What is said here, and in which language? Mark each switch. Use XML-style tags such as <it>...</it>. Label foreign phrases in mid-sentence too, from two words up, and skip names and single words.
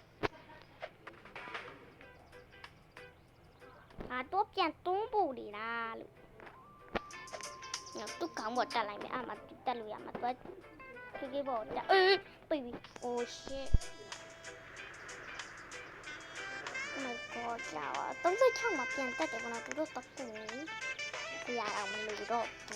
<my>တော့ပြန်တွန်းပို့နေလားလို့သူကောင်းပေါ်တက်လိုက်မယ်မတက်လို့ရမှာတော့ခိပေါ်တက်ပြီ</my> <en>oh shit oh my god</en> <my>ကြာ36မှာပြန်တက်တယ်ဘောနော်သူတို့တက်ကူနေရအောင်မလို့တော့</my>